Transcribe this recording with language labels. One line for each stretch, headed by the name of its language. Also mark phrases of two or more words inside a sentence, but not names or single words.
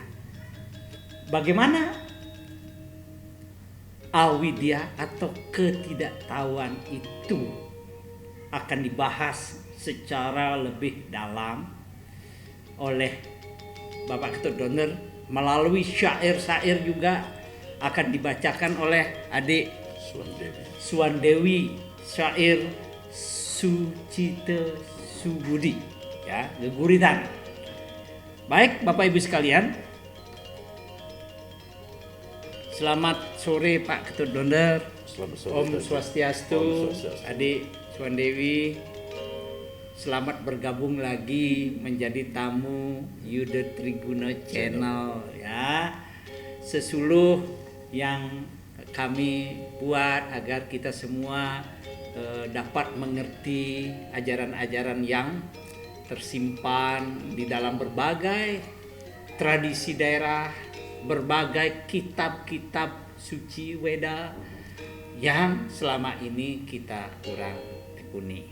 Indonesian: Bagaimana awidya atau ketidaktahuan itu akan dibahas secara lebih dalam oleh Bapak Ketut Doner melalui syair-syair juga akan dibacakan oleh adik Suwandewi, syair Sucite Subudi, ya, Geguritan. Baik Bapak Ibu sekalian, selamat sore Pak Ketut Doner. Selamat sore.
Balinese: Om Swastiastu, Om Swastiastu.
Indonesian: Adik Suwandewi. Selamat bergabung lagi menjadi tamu Yuda Triguna Channel, ya. Sesuluh yang kami buat agar kita semua dapat mengerti ajaran-ajaran yang tersimpan di dalam berbagai tradisi daerah, berbagai kitab-kitab suci Weda yang selama ini kita kurang tekuni.